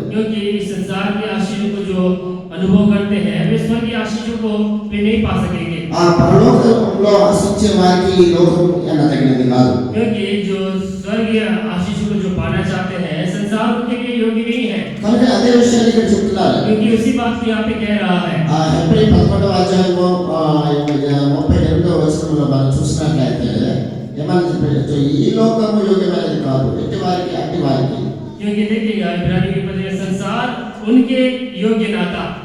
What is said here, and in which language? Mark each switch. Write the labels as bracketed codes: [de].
[hi] क्योंकि इस संसार के आशीषों को जो अनुभव करते हैं वे स्वर्गीय आशीषों को वे नहीं पा सकेंगे। [te] ఆ పరలోకంలో ఆశించే వారికి ఈ లోకం ఎన్నదగినది కాదు. [hi] क्योंकि जो स्वर्गीय आशीषों को जो पाना चाहते हैं संसार उनके लिए योग्य नहीं है। [te] కనుక అదే విషయాన్ని ఇక్కడ చెప్తున్నారు. [hi] क्योंकि उसी बात को यहाँ पे कह रहा है। [te] హెబ్రీ 11వ అధ్యాయము 38వ వచనంలో మనం చూసినట్లయితే ఏమని చెప్పారు, ఈ లోకము యోగ్యమైనది కాదు ఎట్టి వారికి అట్టి వారికి. [hi] क्योंकि देखिएगा इब्रानी के पत्र संसार उनके योग्य ना था।